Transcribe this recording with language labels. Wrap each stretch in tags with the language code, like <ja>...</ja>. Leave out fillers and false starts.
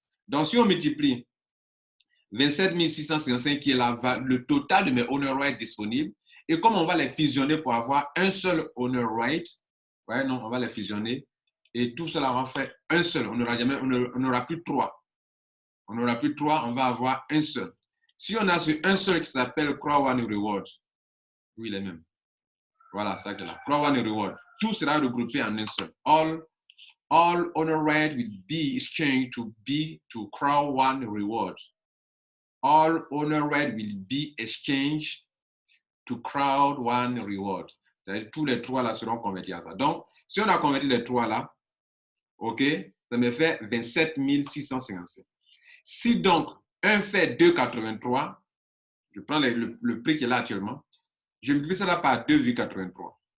<fr>Donc, si on multiplie 27 655 qui est le total de mes honor rights disponibles, et comme on va les fusionner pour avoir un seul honor right, ouais, non, on va les fusionner, et tout cela va faire un seul. On n'aura plus trois. On n'aura plus trois, on va avoir un seul. Si on a un seul qui s'appelle Crow One Reward, oui, les mêmes. Voilà, ça que là. Crow One Reward. Tout sera regroupé en un seul.</fr> <en>All honor rights will be exchanged to Crow One Reward. All honor rights will be exchanged to Crowd One Reward.</en> <fr>C'est-à-dire tous les trois là seront convertis à ça. Donc, si on a converti les trois là, ok, ça me fait 27 655. Si donc un fait 2,83, je prends le prix qui est là actuellement, je multiplie ça là par 2,83.</fr>